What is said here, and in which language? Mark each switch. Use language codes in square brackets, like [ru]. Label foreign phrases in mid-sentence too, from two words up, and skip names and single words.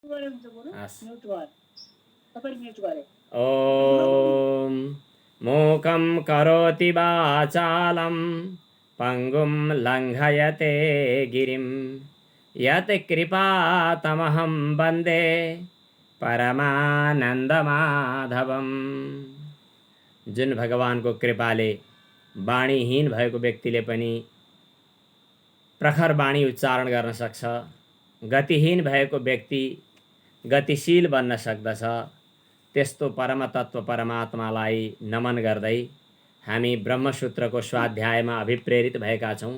[sa] हस् ॐ मूकं करोति वाचालं पङ्गुं लङ्घयते गिरिं यत् कृपातमहं वन्दे परमानन्दमाधवम्। [ne] जुन भगवानको कृपाले वाणीहीन भएको व्यक्तिले पनि प्रखर वाणी उच्चारण गर्न सक्छ, गतिहीन भएको व्यक्ति गतिशील बन्न सक्दछ। त्यस्तो परमतत्व परमात्मालाई नमन गर्दै हामी ब्रह्मसूत्रको स्वाध्यायमा अभिप्रेरित भएका छौँ।